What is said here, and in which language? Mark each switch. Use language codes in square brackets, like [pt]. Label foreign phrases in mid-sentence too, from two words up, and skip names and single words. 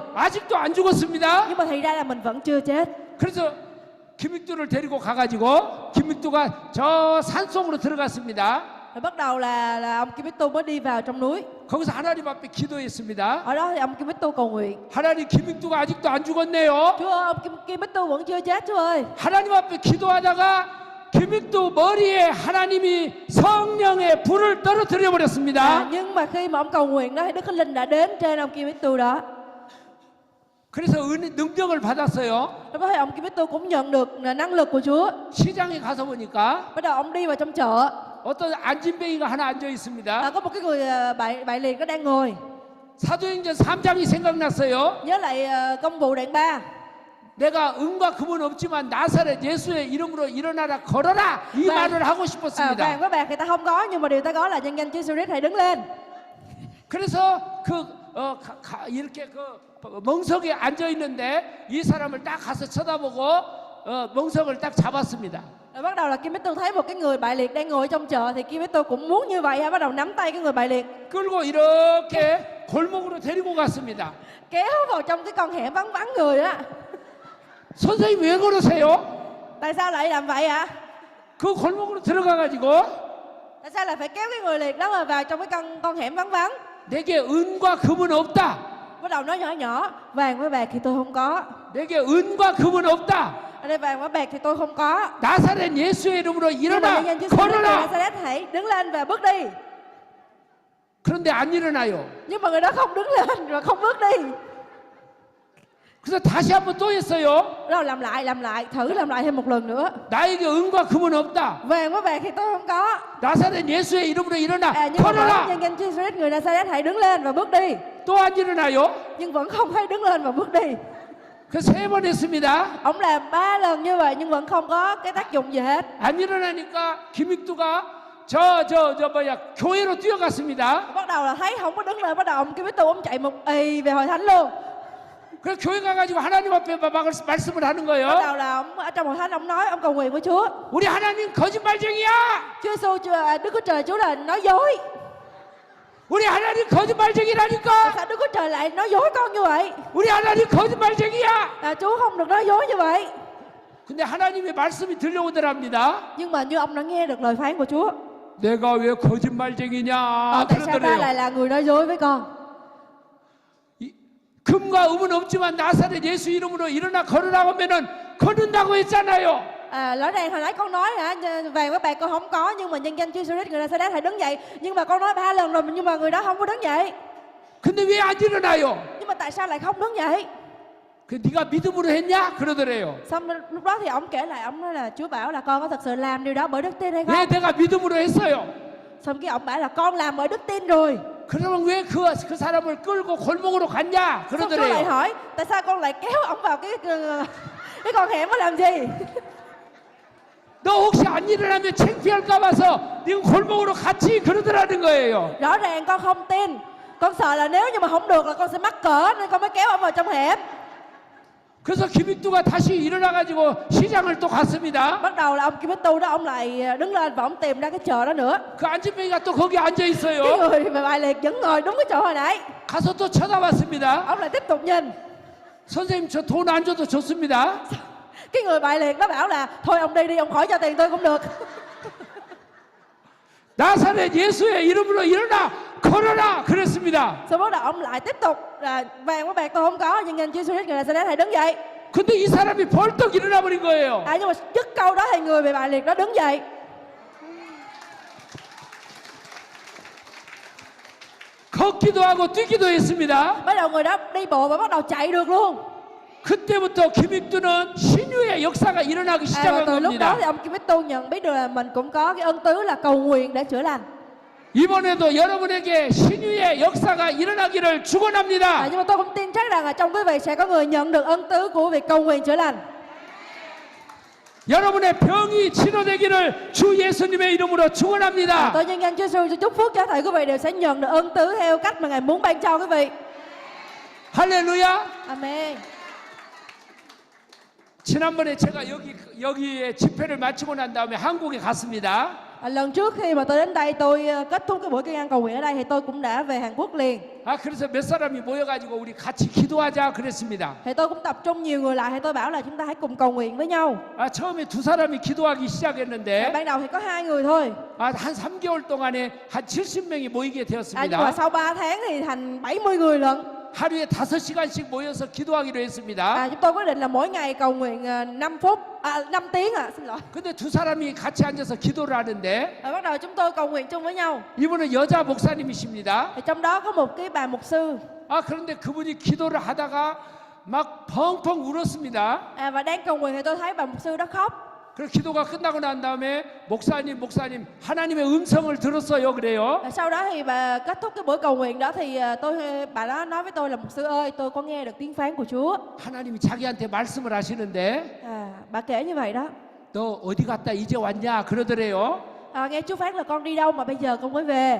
[ko] 아직도 안 죽었습니다. [vi] Nhưng mà thì ra là mình vẫn chưa chết. [ko] 그래서 김익두를 데리고 가가지고 김익두가 저 산속으로 들어갔습니다. [vi] Rồi bắt đầu là ông Kim Tu mới đi vào trong núi. [ko] 거기서 하나님 앞에 기도했습니다. [vi] Ở đó thì ông Kim Tu cầu nguyện. [ko] 하나님 김익두가 아직도 안 죽었네요. [vi] Chúa ơi, ông Kim Tu vẫn chưa chết Chúa ơi. [ko] 하나님 앞에 기도하다가 김익두 머리에 하나님이 성령의 불을 떨어뜨려 버렸습니다. [vi] Nhưng mà khi mà ông cầu nguyện đó thì Đức Thánh Linh đã đến trên ông Kim Tu đó. [ko] 그래서 능력을 받았어요. [vi] Lúc đó thì ông Kim Tu cũng nhận được năng lực của Chúa. [ko] 시장에 가서 보니까 [vi] Bắt đầu ông đi vào trong chợ. [ko] 어떤 안진뱅이가 하나 앉아 있습니다. [vi] Có một cái người bại liệt nó đang ngồi. [ko] 사도행전 3장이 생각났어요. [vi] Nhớ lại công vụ đoạn 3. [ko] 내가 은과 금은 없지만 나사렛 예수의 이름으로 일어나라 걸어라 이 말을 하고 [vi] Vàng [ko] 싶었습니다. [vi] với bạc thì ta không có, nhưng mà điều ta có là nhân danh Chúa Jesus hãy đứng lên. [ko] 그래서 이렇게 멍석에 앉아 있는데 이 사람을 딱 가서 쳐다보고 멍석을 딱 잡았습니다. [vi] Rồi bắt đầu là Kim Tu thấy một cái người bại liệt đang ngồi trong chợ thì Kim Tu cũng muốn như vậy, bắt đầu nắm tay cái người bại liệt, [ko] 끌고 이렇게 골목으로 데리고 갔습니다. [vi] kéo vào trong cái con hẻm vắng vắng người á. [ko] 선생님 왜 그러세요? [vi] Tại sao lại làm vậy ạ? [ko] 그 골목으로 들어가가지고 [vi] Tại sao lại phải kéo cái người liệt đó mà vào trong cái con hẻm vắng vắng? [ko] 내게 은과 금은 없다. [vi] Bắt đầu nói nhỏ nhỏ, vàng với bạc thì tôi không có. [ko] 내게 은과 금은 없다. [vi] Ở đây vàng với bạc thì tôi không có. [ko] 나사렛 예수의 이름으로 [vi] Nhưng mà [ko] 일어나 [vi] nhân danh Chúa Jesus [ko] 걸어라. [vi] Nazareth hãy đứng lên và bước đi. [ko] 그런데 안 일어나요. [vi] Nhưng mà người đó không đứng lên và không bước đi. [ko] 그래서 다시 한번 또 했어요. [vi] Rồi làm lại, thử làm lại thêm một lần nữa. [ko] 나에게 은과 금은 없다. [vi] Vàng với bạc thì tôi không có. [ko] 나사렛 예수의 이름으로 일어나 [vi] Nhưng mà [ko] 걸어라. [vi] nhân danh Chúa Jesus người Nazareth hãy đứng lên và bước đi. [ko] 또 안 일어나요. [vi] Nhưng vẫn không thấy đứng lên và bước đi. [ko] 그 세 번 했습니다. [vi] Ông làm 3 lần như vậy nhưng vẫn không có cái tác dụng gì hết. [ko] 안 일어나니까 김익두가 교회로 뛰어갔습니다. [vi] Bắt đầu là thấy không có đứng lên, bắt đầu ông Kim Tu ông chạy một ì về hội thánh luôn. [ko] 그래서 교회 가가지고 하나님 앞에 말씀을 하는 [vi] Bắt [ko] 거예요. [vi] đầu là ông ở trong hội thánh ông nói, ông cầu nguyện với Chúa. [ko] 우리 하나님 거짓말쟁이야. [vi] Chúa Giêsu, Đức Chúa Trời Chúa là nói dối. [ko] 우리 하나님 거짓말쟁이라니까. [vi] Tại sao Đức Chúa Trời lại nói dối con như vậy? [ko] 우리 하나님 거짓말쟁이야. [vi] Chúa không được nói dối như vậy. [ko] 근데 하나님의 말씀이 들려오더랍니다. [vi] Nhưng mà như ông đã nghe được lời phán của Chúa. [ko] 내가 왜 거짓말쟁이냐 [vi] Tại sao ta [ko] 그러더래요. [vi] lại là người nói dối với con? [ko] 금과 은은 없지만 나사렛 예수 이름으로 일어나 걸으라고 하면은 걷는다고 했잖아요. [vi] Rõ ràng hồi nãy con nói hả, vàng với bạc con không có, nhưng mà nhân danh Chúa Jesus người Nazareth hãy đứng dậy. Nhưng mà con nói 3 lần rồi nhưng mà người đó không có đứng dậy. [ko] 근데 왜 안 일어나요? [vi] Nhưng mà tại sao lại không đứng dậy? [ko] 그 네가 믿음으로 했냐 그러더래요. [vi] Xong lúc đó thì ông kể lại, ông nói là Chúa bảo là con có thật sự làm điều đó bởi đức tin hay không? [ko] 왜 내가 믿음으로 했어요? [vi] Xong cái ông bảo là con làm bởi đức tin rồi. [ko] 그러면 왜 그 사람을 끌고 골목으로 갔냐 [vi] Xong Chúa lại [ko] 그러더래요. [vi] hỏi tại sao con lại kéo ông vào cái con hẻm đó làm gì? [ko] 너 혹시 안 일어나면 창피할까 봐서 네가 골목으로 같이 그러더라는 거예요. [vi] Rõ ràng con không tin. Con sợ là nếu như mà không được là con sẽ mắc cỡ nên con mới kéo ông vào trong hẻm. [ko] 그래서 김익두가 다시 일어나가지고 시장을 또 갔습니다. [vi] Bắt đầu là ông Kim Tu đó ông lại đứng lên và ông tìm ra cái chợ đó nữa. [ko] 그 안진뱅이가 또 거기 앉아 [vi] Cái [ko] 있어요. [vi] người mà bại liệt vẫn ngồi đúng cái chỗ hồi nãy. [ko] 가서 또 쳐다봤습니다. [vi] Ông lại tiếp tục nhìn. [ko] 선생님 저 돈 안 줘도 좋습니다. [vi] Cái người bại liệt nó bảo là thôi ông đi, ông khỏi cho tiền tôi cũng được. [ko] 나사렛 예수의 이름으로 일어나 걸어라 그랬습니다. [vi] Sau bắt đầu ông lại tiếp tục là vàng với bạc tôi không có, nhưng danh Chúa Jesus người Nazareth hãy đứng dậy. [ko] 근데 이 사람이 벌떡 일어나 버린 거예요. [vi] Nhưng mà dứt câu đó thì người bị bại liệt đó đứng dậy. [ko] 걷기도 하고 뛰기도 했습니다. [vi] Bắt đầu người đó đi bộ và bắt đầu chạy được luôn. [ko] 그때부터 김익두는 신유의 역사가 일어나기 [vi] Và [ko] 시작한 [vi] từ lúc đó [ko] 겁니다. [vi] thì ông Kim Tu nhận biết được là mình cũng có cái ân tứ là cầu nguyện để chữa lành. [ko] 이번에도 여러분에게 신유의 역사가 일어나기를 축원합니다. [vi] Nhưng mà tôi cũng tin chắc rằng là trong quý vị sẽ có người nhận được ân tứ của việc cầu nguyện chữa lành. [ko] 여러분의 병이 치료되기를 주 예수님의 이름으로 축원합니다. [vi] Tôi nhân danh Chúa Giêsu chúc phước cho thầy quý vị đều sẽ nhận được ân tứ theo cách mà Ngài muốn ban cho quý vị. [ko] 할렐루야. [vi] Amen. [ko] 지난번에 제가 여기에 집회를 마치고 난 다음에 한국에 갔습니다. [vi] Lần trước khi mà tôi đến đây tôi kết thúc cái buổi kinh ăn cầu nguyện ở đây thì tôi cũng đã về Hàn Quốc liền. [ko] 아, 그래서 몇 사람이 모여가지고 우리 같이 기도하자 그랬습니다. [vi] Thì tôi cũng tập trung nhiều người lại thì tôi bảo là chúng ta hãy cùng cầu nguyện với nhau. [ko] 아, 처음에 두 사람이 기도하기 시작했는데 [vi] Ban đầu thì có 2 người thôi. [ko] 아, 한 3개월 동안에 한 70명이 모이게 [vi] Nhưng mà [ko] 되었습니다. [vi] sau 3 tháng thì thành 70 người lận. [ko] 하루에 5시간씩 모여서 기도하기로 했습니다. [vi] Chúng tôi quyết định là mỗi ngày cầu nguyện 5 phút, 5 tiếng xin lỗi. [ko] 근데 두 사람이 같이 앉아서 기도를 하는데 [vi] Bắt đầu chúng tôi cầu nguyện chung với nhau. [ko] 이분은 여자 목사님이십니다. [vi] Thì trong đó có một cái bà mục sư. [ko] 아, 그런데 그분이 기도를 하다가 막 펑펑 울었습니다. [vi] Và đang cầu nguyện thì tôi thấy bà mục sư đó khóc. [ko] 그래서 기도가 끝나고 난 다음에 목사님 하나님의 음성을 들었어요 그래요. [vi] Sau đó thì bà kết thúc cái buổi cầu nguyện đó thì bà đó nói với tôi là mục sư ơi, tôi có nghe được tiếng phán của Chúa. [ko] 하나님이 자기한테 말씀을 하시는데 [vi] Bà kể như vậy đó. [ko] 너 어디 갔다 이제 왔냐 그러더래요. [vi] Nghe Chúa phán là con đi đâu mà bây giờ con mới về.